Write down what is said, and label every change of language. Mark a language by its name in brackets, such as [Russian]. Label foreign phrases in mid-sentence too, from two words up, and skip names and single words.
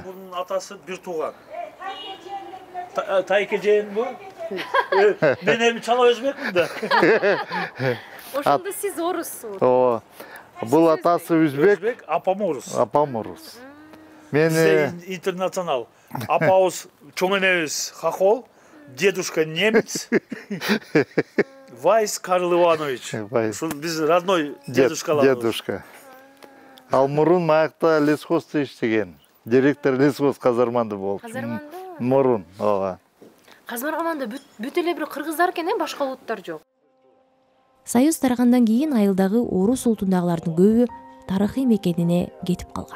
[Kyrgyz] Бунун атасы бир тууган. Тайке жейин бу? Мен эми чала өзбекмин да. Ошондо сиз оруссуз. Ооба. Бул атасы өзбек, апам орус. Апам орус. Мен интернационал. Апабыз чоң энебиз хохол, [Russian] дедушка немец. [Kyrgyz] Вайс Карл Иванович. Ушул биз родной дедушкаларыбыз. Дедушка. Ал мурун маякта лесхозда иштеген. Директор лесхоз Казарманда болуп. Казарманда? Мурун, ооба. Казарманда бүт эле бир кыргыздар экен, башка улуттар жок. Союз тарагандан кийин айылдагы Орус улутундагылардын көбү тарыхый мекенине кетип калган.